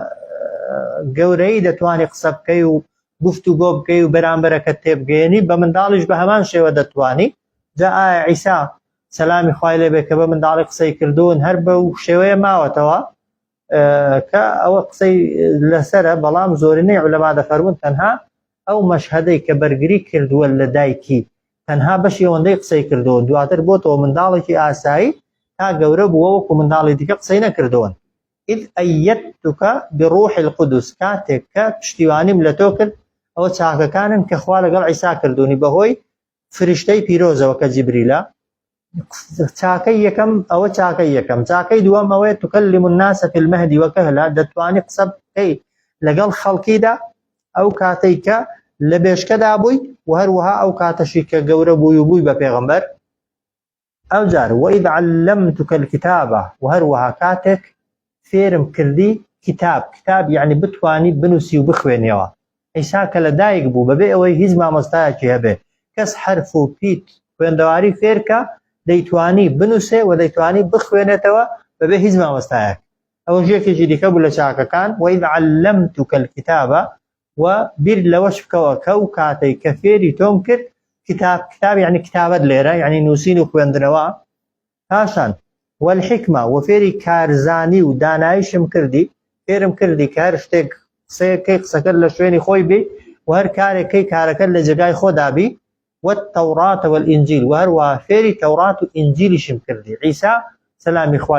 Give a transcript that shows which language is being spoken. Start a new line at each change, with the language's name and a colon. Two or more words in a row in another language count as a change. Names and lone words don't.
Central Kurdish: گەورەی دەتوانی قسە بکەی و گفتوگۆ بکەی و بەرامبەرەکەت تێبگەێنی بە منداڵیش بە هەمان شێوە دەتوانی جا ئایا عیسا سەلامی خوای لێبێ کە بە منداڵی قسەی کردوون هەر بە شێوەیە ماوەتەوە کە ئەوە قسەی لەسەرە بەڵام زۆرینەی عولەما دەفەرمون تەنها ئەو مەشهەدەی کە بەرگری کردووە لە دایکی تەنها بەشی ئەوەندەی قسەی کردەوە دواتر بۆتەوە منداڵێکی ئاسایی تا گەورە بووە وەکو منداڵی دیکە قسەی نەکردەوەن
Arabic: إذ أيدتك بروح القدس
Central Kurdish: کاتێک کە پشتیوانیم لە تۆ کرد ئەوە چاکەکانن کە خوا لەگەڵ عیسا کردوونی بەهۆی فریشتەی پیرۆزەوە کە جیبریلە چاکەی یەکەم ئەوە چاکەی یەکەم چاکەی دووەم ئەوەیە
Arabic: توکەلم الناسە فی المەهدی وەکەهلا
Central Kurdish: دەتوانی قسە بکەی لەگەڵ خەڵکیدا ئەو کاتەی کە لە بێشکەدا بووی و هەروەها ئەو کاتەشی کە گەورە بووی و بووی بە پێغەمبەر ئەو جار
Arabic: وإذ علمتك الكتابة
Central Kurdish: و هەروەها کاتێک فێرم کردی کتاب یعنی بتوانی بنووسی و بخوێنیەوە عیسا کە لە دایک بوو بەبێ ئەوەی هیچ مامۆستایەکی هەبێ کەس حرف و پیت خوێندەواری فێرکە دەیتوانی بنووسێ و دەیتوانی بخوێنێتەوە بەبێ هیچ مامۆستایەک ئەوە ژێکێکی دیکە بوو لە چاکەکان
Arabic: وإذ علمتك الكتابة
Central Kurdish: و بیر لەوەش بکەوە کە و کاتەی کە فێری تۆم کرد کتاب یعنی کتابەت لێرە یعنی نووسین و خوێندنەوە پاشان والحکمە و فێری کارزانی و دانایشم کردی فێرم کردی کە هەر شتێک قسەیەکەی قسەکەت لە شوێنی خۆی بێ و هەر کارێکەی کارەکەت لە جێگای خۆدابی
Arabic: والتوڕات والئینجیل
Central Kurdish: و هەروە فێری تەورات و ئینجیلیشم کردی عیسا سەلامی خوای